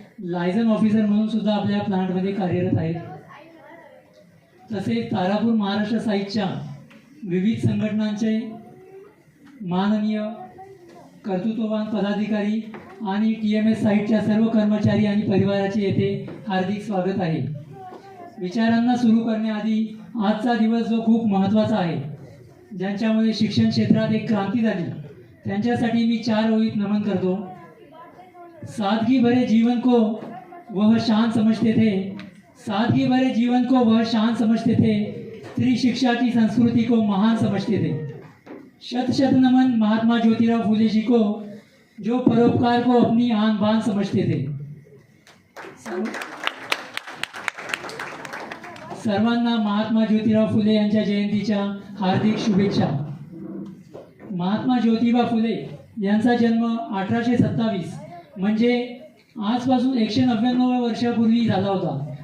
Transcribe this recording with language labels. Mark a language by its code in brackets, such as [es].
[mr] लायझन officer म्हणून सुद्धा आपल्या प्लांटमध्ये कार्यरत आहेत. तसेच तारापूर महाराष्ट्र साईटच्या विविध संघटनांचे माननीय कर्तृत्ववान पदाधिकारी आणि TMS साईटच्या सर्व कर्मचारी आणि परिवाराचे येथे हार्दिक स्वागत आहे. विचारांना सुरू करण्याआधी आजचा दिवस जो खूप महत्त्वाचा आहे, ज्यांच्यामुळे शिक्षण क्षेत्रात एक क्रांती झाली, त्यांच्यासाठी मी 4 ओळीत नमन करतो. [hi] सादगी भरे जीवन को वह शान समझते थे, सादगी भरे जीवन को वह शान समझते थे, स्त्री शिक्षा की संस्कृति को महान समझते थे. शत शत नमन महात्मा ज्योतिराव फुले जी को, जो परोपकार को अपनी आन बान समझते थे. [mr] सर्वांना महात्मा ज्योतिराव फुले यांच्या जयंतीच्या हार्दिक शुभेच्छा. महात्मा ज्योतिबा फुले यांचा जन्म 1827 म्हणजे आजपासून 199 वर्षापूर्वी झाला होता.